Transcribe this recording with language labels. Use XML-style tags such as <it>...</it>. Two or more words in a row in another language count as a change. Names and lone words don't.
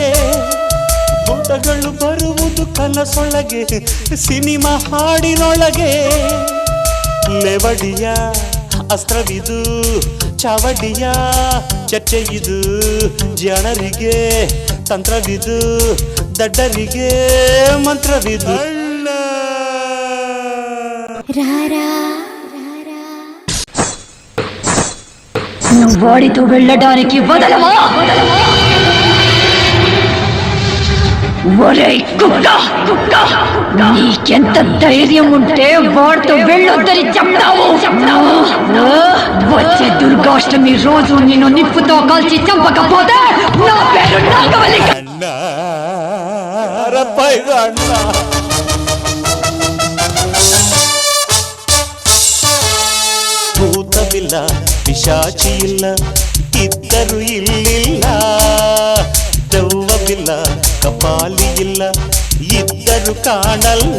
<kn>ಭೂತಗಳು ಬರುವುದು ಕನಸೊಳಗೆ, ಸಿನಿಮಾ ಹಾಡಿನೊಳಗೆ. ಲೆವಡಿಯ ಅಸ್ತ್ರವಿದು, ಚಾವಡಿಯ ಚರ್ಚೆಯಿದು. ಜನರಿಗೆ ತಂತ್ರವಿದು, ದಡ್ಡರಿಗೆ ಮಂತ್ರವಿದು.</kn> <te>వాడితో వెళ్ళడానికి వదలవా? ఒరేయ్ కుక్క, నీకెంత ధైర్యం ఉంటే వాడితో వెళ్ళొద్దని చెప్తావు? వచ్చే దుర్గాష్టమి రోజు నిన్ను నిప్పుతో కాల్చి చంపకపోతే నా పేరు నాగవల్లి.</te> <kn>అన్న ರಪ್ಪಯ್ಯ ಅಣ್ಣ. ಭೂತವಿಲ್ಲ, ಪಿಶಾಚಿ ಇಲ್ಲ, ಇದ್ದರು ಇಲ್ಲಿಲ್ಲ. ದೆವ್ವವಿಲ್ಲ, ಕಪಾಲಿ ಇಲ್ಲ, ಇದ್ದರು ಕಾಣಲ್ಲ.</kn>